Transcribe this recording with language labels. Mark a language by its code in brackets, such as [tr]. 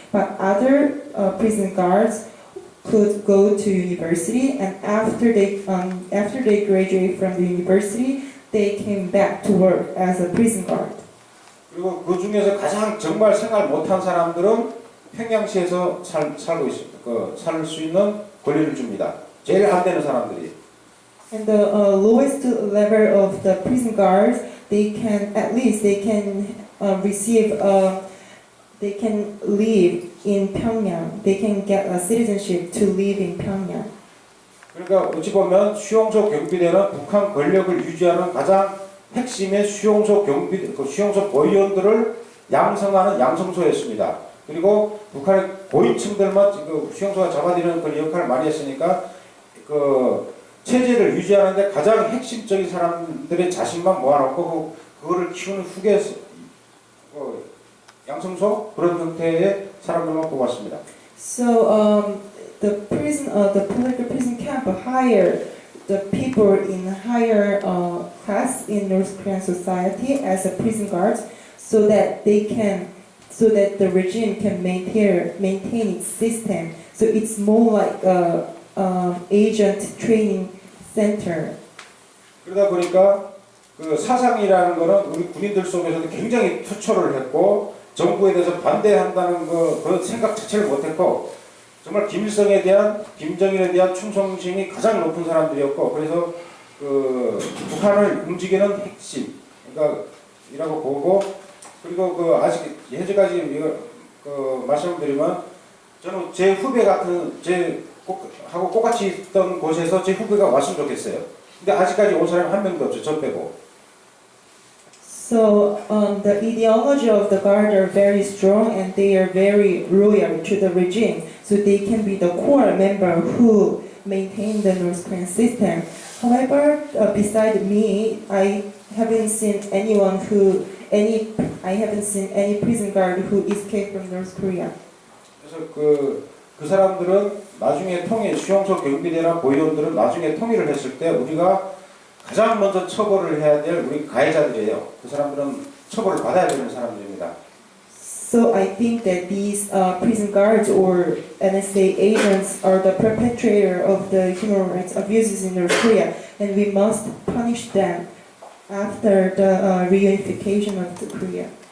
[en] But other prison guards could go to university, and after they graduate from the university, they came back to work as a prison guard. [ko] 그리고 그 중에서 가장 정말 생활 못한 사람들은 평양시에서 살고 있습니다. 살 수 있는 권리를 줍니다. 제일 안 되는 사람들이. [en] And the lowest level of the prison guards, they can at least they can receive they can live in Pyongyang. They can get a citizenship to live in Pyongyang. [ko] 그러니까 어찌 보면 수용소 경비대는 북한 권력을 유지하는 가장 핵심의 수용소 수용소 보위원들을 양성하는 양성소였습니다. 그리고 북한의 고위층들만 그 수용소가 잡아들이는 그런 역할을 많이 했으니까 그 체제를 유지하는데 가장 핵심적인 사람들의 자신만 모아놓고 그거를 키우는 후계 양성소 그런 형태의 사람들만 뽑았습니다. [en] So the political prison camp hire the people in higher class in North Korean society as a prison guards, so that the regime can maintain its system. So it's more like a agent training center. [ko] 그러다 보니까 그 사상이라는 거는 우리 군인들 속에서도 굉장히 투철을 했고 정부에 대해서 반대한다는 그 생각 자체를 못했고 정말 김일성에 대한 김정일에 대한 충성심이 가장 높은 사람들이었고 그래서 그 북한을 움직이는 핵심 그러니까 이라고 보고 그리고 그 아직 현재까지 이거 그 말씀을 드리면 저는 제 후배 같은 하고 똑같이 있던 곳에서 제 후배가 왔으면 좋겠어요. 근데 아직까지 온 사람이 한 명도 없죠. 저 빼고. [en] So the ideology of the guard are very strong and they are very loyal to the regime. So they can be the core member who maintain the North Korean system. However, beside me, I haven't seen any prison guard who escaped from North Korea. [ko] 그래서 그 사람들은 나중에 수용소 경비대나 보위원들은 나중에 통일을 했을 때 우리가 가장 먼저 처벌을 해야 될 우리 가해자들이에요. 그 사람들은 처벌을 받아야 되는 사람들입니다. [en] So I think that these prison guards or NSA agents are the perpetrator of the human rights abuses in North Korea, and we must punish them after the reunification of the Korea.